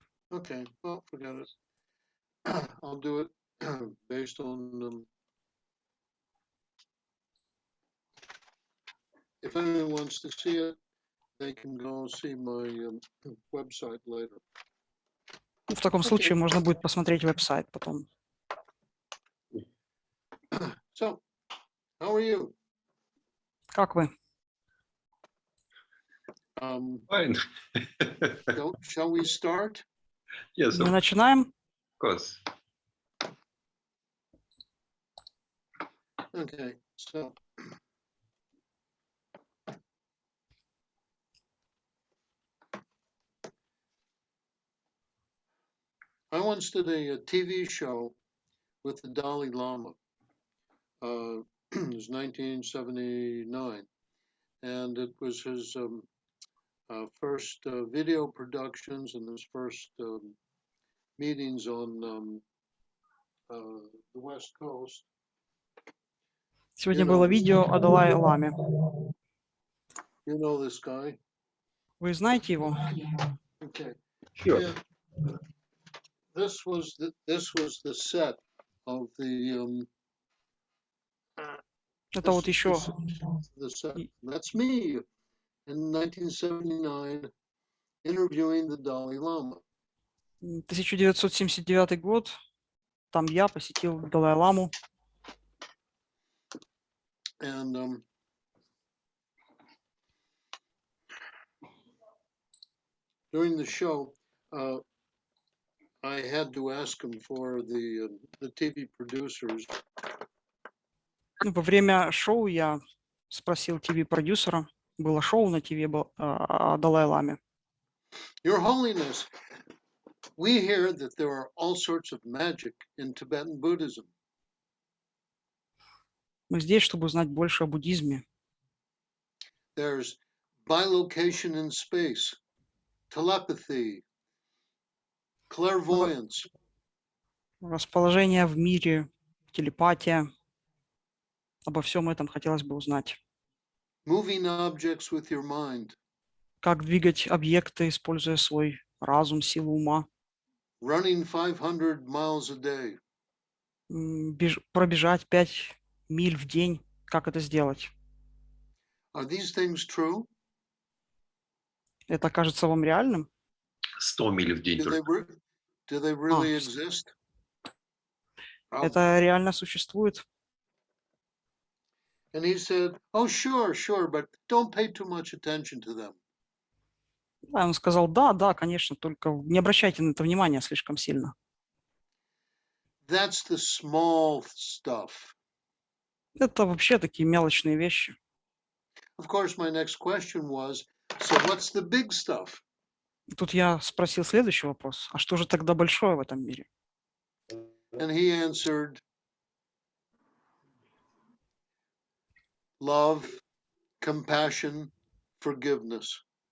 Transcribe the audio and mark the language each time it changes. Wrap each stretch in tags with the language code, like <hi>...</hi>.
<en>Okay, well, forget it. I'll do it based on if anyone wants to see it, they can go see my website later.</en> <ru>В таком случае можно будет посмотреть веб-сайт потом.</ru> <en>So, how are you?</en> <ru>Как вы?</ru> <en>Fine. Shall we start? Yes,</en> <ru>Мы</ru> <en>of</en> <ru>начинаем.</ru> <en>course. Okay, so I once did a TV show with the Dalai Lama. It was 1979, and it was his first video productions and his first meetings on the West Coast.</en> <ru>Сегодня было видео о Далай-Ламе.</ru> <en>You know this guy?</en> <ru>Вы знаете его?</ru> <en>Okay. Sure. And this was the set of the</en> <ru>Это вот еще</ru> <en>the set. That's me in 1979 interviewing the Dalai Lama.</en> <ru>1979 год. Там я посетил Далай-Ламу.</ru> <en>And during the show, I had to ask him for the TV producers.</en> <ru>Ну, во время шоу я спросил ТВ-продюсера. Было шоу на ТВ о Далай-Ламе.</ru> <en>Your Holiness, we hear that there are all sorts of magic in Tibetan Buddhism.</en> <ru>Мы здесь, чтобы узнать больше о буддизме.</ru> <en>There's bilocation in space, telepathy, clairvoyance.</en> <ru>Расположение в мире, телепатия. Обо всем этом хотелось бы узнать.</ru> <en>Moving objects with your mind,</en> <ru>Как двигать объекты, используя свой разум, силу ума.</ru> <en>running 500 miles a day,</en> <ru>Пробежать 5 миль в день. Как это сделать?</ru> <en>are these things true?</en> <ru>Это кажется вам реальным? 100 миль в день</ru> <en>Do</en> <ru>только.</ru> <en>they really exist?</en> <ru>Это реально существует?</ru> <en>And he said, oh, sure, but don't pay too much attention to them.</en> <ru>Да, он сказал, да, конечно, только не обращайте на это внимания слишком сильно.</ru> <en>That's the small stuff.</en> <ru>Это вообще такие мелочные вещи.</ru> <en>Of course, my next question was, so what's the big stuff?</en> <ru>Тут я спросил следующий вопрос. А что же тогда большое в этом мире?</ru> <en>And he answered, love, compassion, forgiveness.</en>